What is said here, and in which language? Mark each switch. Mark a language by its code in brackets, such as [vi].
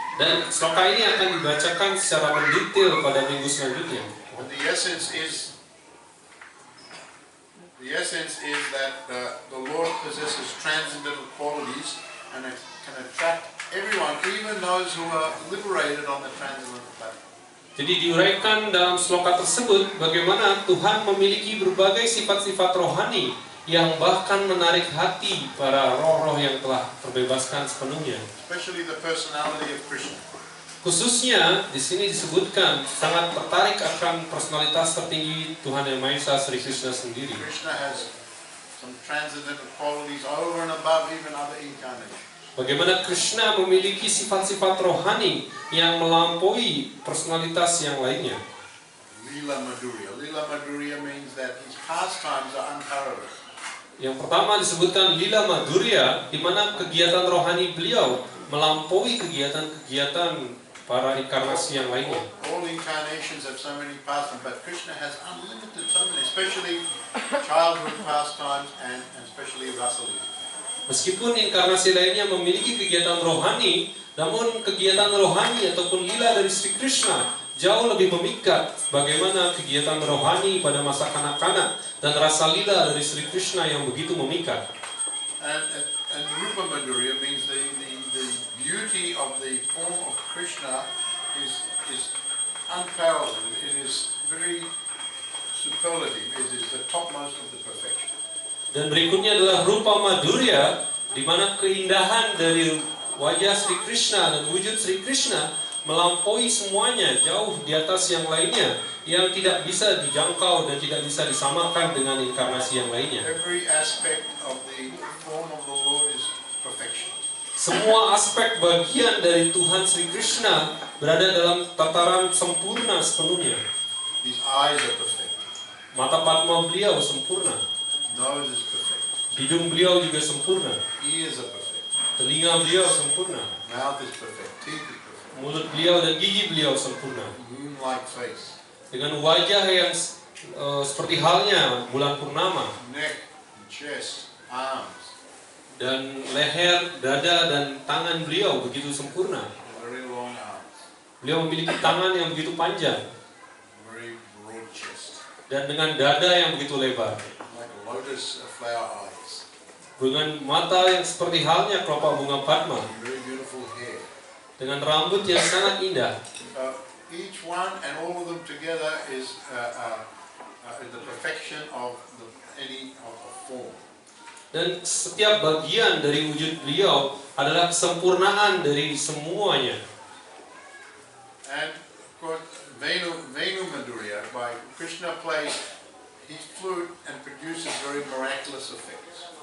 [id] Dan sloka ini akan dibacakan secara mendetail pada minggu selanjutnya. [en] And the essence is that the Lord possesses transcendental qualities and it can attract everyone, even those who are liberated on the transcendental platform. [id] Jadi diuraikan dalam sloka tersebut bagaimana Tuhan memiliki berbagai sifat-sifat rohani yang bahkan menarik hati para roh-roh yang telah terbebaskan sepenuhnya. [en] Especially the personality of Krishna. [id] Khususnya di sini disebutkan sangat tertarik akan personalitas tertinggi Tuhan Yang Maha Esa, Sri Krishna sendiri. [en] Krishna has some transcendental qualities over and above even other incarnations. [id] Bagaimana Krishna memiliki sifat-sifat rohani yang melampaui personalitas yang lainnya. [en] Lila Madhurya. Lila Madhurya means that his pastimes are unparalleled. [id] Yang pertama disebutkan Lila Madhurya, di mana kegiatan rohani beliau melampaui kegiatan-kegiatan para inkarnasi yang lainnya. [en] All incarnations have so many pastimes, but Krishna has unlimited so many, especially childhood pastimes and especially Rasalila. [id] Meskipun inkarnasi lainnya memiliki kegiatan rohani, namun kegiatan rohani ataupun lila dari Sri Krishna jauh lebih memikat bagaimana kegiatan rohani pada masa kanak-kanak dan rasa lila dari Sri Krishna yang begitu memikat. [en] And Rupa Madhurya means the beauty of the form of Krishna is unparalleled. It is very superlative. It is the topmost of the perfection. [id] Dan berikutnya adalah Rupa Madhurya, di mana keindahan dari wajah Sri Krishna dan wujud Sri Krishna melampaui semuanya, jauh di atas yang lainnya, yang tidak bisa dijangkau dan tidak bisa disamakan dengan inkarnasi yang lainnya. [en] Every aspect of the form of the Lord is perfection. [id] Semua aspek bagian dari Tuhan Sri Krishna berada dalam tataran sempurna sepenuhnya. [en] His eyes are perfect. [id] Mata padma beliau sempurna. [en] Nose is perfect. [id] Hidung beliau juga sempurna. [en] Ears are perfect. [id] Telinga beliau sempurna. [en] Mouth is perfect. Teeth is perfect. [id] Mulut beliau dan gigi beliau sempurna. [en] Moon-like face. [id] Dengan wajah yang seperti halnya bulan purnama. [en] Neck, chest, arms. [id] Dan leher, dada, dan tangan beliau begitu sempurna. [en] Very long arms. [id] Beliau memiliki tangan yang begitu panjang. [en] Very broad chest. [id] Dan dengan dada yang begitu lebar. [en] Like a lotus flower eyes. [id] Dengan mata yang seperti halnya kelopak bunga padma. [en] Very beautiful hair. [id] Dengan rambut yang sangat indah. [en] Each one and all of them together is the perfection of any of a form. [id] Dan setiap bagian dari wujud beliau adalah kesempurnaan dari semuanya. [en] And of course, Venu Madhurya, by Krishna plays his flute and produces very miraculous effects.